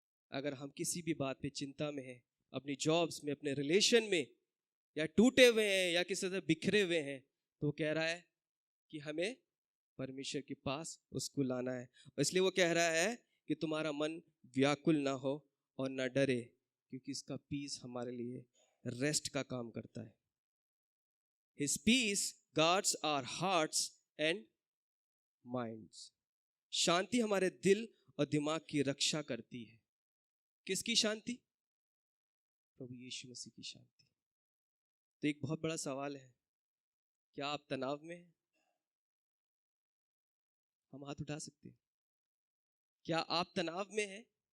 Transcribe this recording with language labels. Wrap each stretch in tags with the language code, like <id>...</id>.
<hi>अगर हम किसी भी बात पे चिंता में हैं, अपनी जॉब्स में, अपने रिलेशन में, या टूटे हुए हैं या किसी तरह बिखरे हुए हैं, तो वो कह रहा है कि हमें परमेश्वर के पास उसको लाना है। और इसलिए वो कह रहा है कि तुम्हारा मन व्याकुल ना हो और ना डरे, क्योंकि इसका पीस हमारे लिए रेस्ट का काम करता है।</hi> <en>His peace guards our hearts and minds.</en> <hi>शांति हमारे दिल और दिमाग की रक्षा करती है। किसकी शांति? प्रभु यीशु मसीह की शांति। तो एक बहुत बड़ा सवाल है, क्या आप तनाव में हैं? हम हाथ उठा सकते हैं। क्या आप तनाव में हैं?</hi>